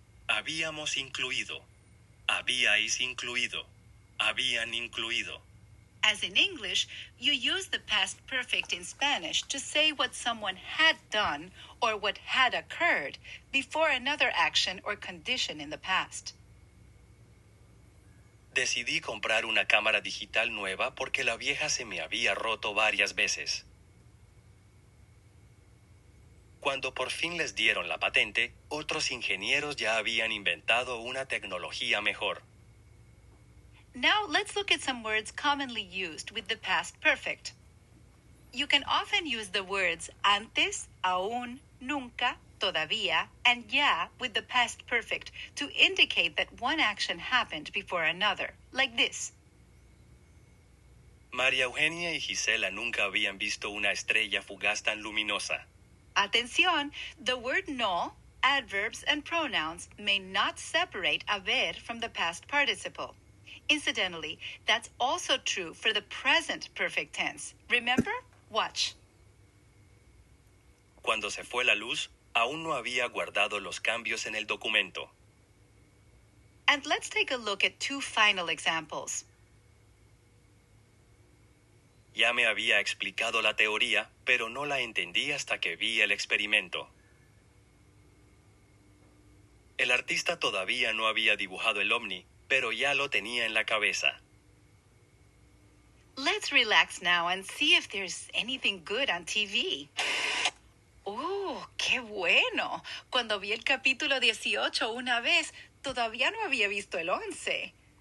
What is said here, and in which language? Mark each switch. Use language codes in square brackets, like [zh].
[es] Habíamos incluido. Habíais incluido. Habían incluido. [en] As in English, you use the past perfect in Spanish to say what someone had done or what had occurred before another action or condition in the past. [es] Decidí comprar una cámara digital nueva porque la vieja se me había roto varias veces. Cuando por fin les dieron la patente, otros ingenieros ya habían inventado una tecnología mejor. [en] Now let's look at some words commonly used with the past perfect. You can often use the words antes, aún, nunca, todavía, and ya with the past perfect to indicate that one action happened before another, like this. [es] María Eugenia y Gisela nunca habían visto una estrella fugaz tan luminosa. [en] Atención, the word no, adverbs, and pronouns may not separate haber from the past participle. Incidentally, that's also true for the present perfect tense. Remember? Watch. [es] Cuando se fue la luz, aún no había guardado los cambios en el documento. [en] And let's take a look at two final examples. [es] Ya me había explicado la teoría, pero no la entendí hasta que vi el experimento. El artista todavía no había dibujado el ovni, pero ya lo tenía en la cabeza. [en] Let's relax now and see if there's anything good on TV. [es] ¡Oh, qué bueno! Cuando vi el capítulo 18 una vez, todavía no había visto el 11.